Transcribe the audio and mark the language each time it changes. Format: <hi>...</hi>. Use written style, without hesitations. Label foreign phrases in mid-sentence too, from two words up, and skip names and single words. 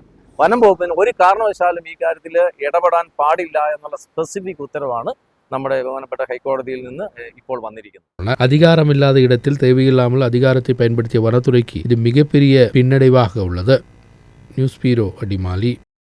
<ml>വനം വകുപ്പിന് ഒരു കാരണവശാലും ഈ കാര്യത്തിൽ ഇടപെടാൻ പാടില്ല എന്നുള്ള സ്പെസിഫിക് ഉത്തരവാണ് നമ്മുടെ ബഹുമാനപ്പെട്ട ഹൈക്കോടതിയിൽ നിന്ന് ഇപ്പോൾ വന്നിരിക്കുന്നത്.</ml> <ta>அதிகாரமில்லாத இடத்தில் தேவையில்லாமல் அதிகாரத்தை பயன்படுத்திய வனத்துறைக்கு இது மிகப்பெரிய பின்னடைவாக உள்ளது.</ta> <en>news bureau</en> <ta>அடிமாலி.</ta>